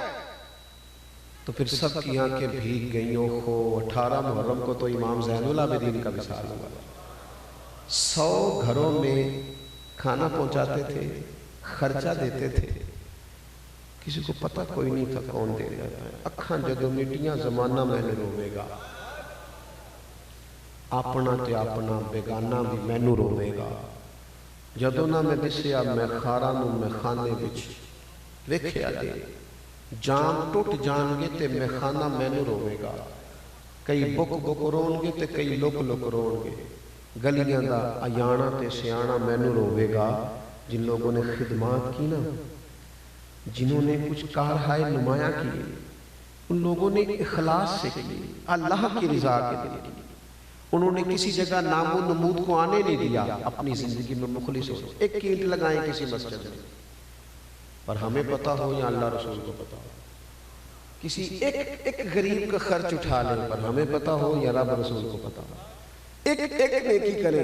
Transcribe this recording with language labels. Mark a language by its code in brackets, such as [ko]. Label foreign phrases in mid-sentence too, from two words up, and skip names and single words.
[ur] تو پھر سب کی آنکھیں بھیگ گئیں۔ اوہو، 18 محرم کو تو امام زین العابدین کا وصال ہوا۔ 100 گھروں میں کھانا پہنچاتے تھے، خرچہ دیتے تھے، کسی کو پتہ کوئی نہیں تھا کون دے جاتا ہے۔ [pa] اکھاں جدوں مٹیاں زمانہ مینوں روے گا، اپنا تے اپنا بیگانہ بھی مینوں روے گا۔ جدوں نہ میں دسیا میں خاراں نوں میں خانے وچ ویکھیا جے جام ٹوٹ جان گے تے میخانہ مینو روے گا، کئی بک بک رون گے تے کئی لک لک رون گے، گلیاں دا ایانا تے سیانا مینو روے گا۔ [ur] جن لوگوں نے خدمات کی نا، جنہوں نے کچھ کارہائے نمایاں کی، ان لوگوں نے اخلاص سے کی، اللہ کی رضا کے لیے کی، انہوں نے کسی جگہ نام و نمود کو آنے نہیں دیا، اپنی زندگی میں مخلص ہو، ایک اینٹ لگائیں کسی مسجد میں، پر ہمیں پتا ہو یا اللہ رسول کو پتا ہو، کسی ایک غریب کا خرچ اٹھا لیں، پر ہمیں پتا ہو یا رب رسول کو پتا ہو، ایک نیکی کریں۔